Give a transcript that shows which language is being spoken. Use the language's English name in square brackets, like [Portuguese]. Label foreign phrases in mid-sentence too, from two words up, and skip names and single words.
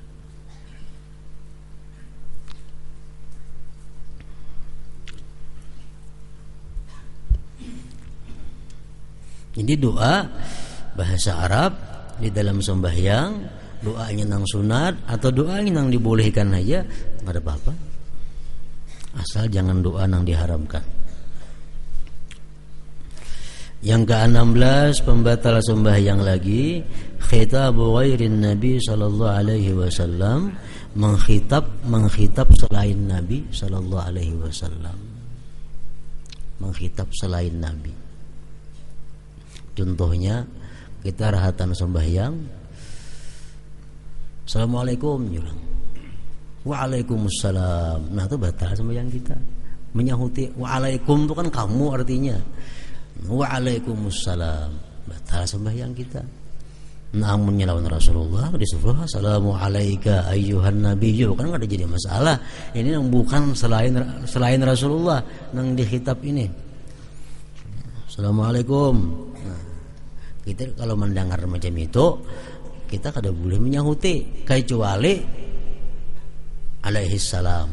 [Banjar] Jadi doa bahasa Arab di dalam sembahyang, doanya nang sunat atau doanya nang dibolehkan aja, enggak ada apa-apa. Asal jangan doa nang diharamkan. Yang ke-16 pembatal sembahyang lagi, [Arabic] خطاب غير النبي صلى الله عليه وسلم, [Banjar] mengkhitab selain Nabi [Arabic] صلى الله عليه وسلم. [Banjar] Mengkhitab selain Nabi. Contohnya kita rahatan sembahyang, Assalamualaikum, bilang Waalaikumsalam. Nah itu batal sembahyang kita. Menyahuti Waalaikum itu kan kamu artinya. Waalaikumsalam, batal sembahyang kita. Namun nyelawan Rasulullah disuruh [Arabic] السلام عليك أيها النبي, [Banjar] kan enggak ada jadi masalah. Ini yang bukan selain Rasulullah yang dikhitab ini. Assalamualaikum. Nah, kita kalau mendengar macam itu, kita kada boleh menyahuti kecuali [Arabic] عليه السلام.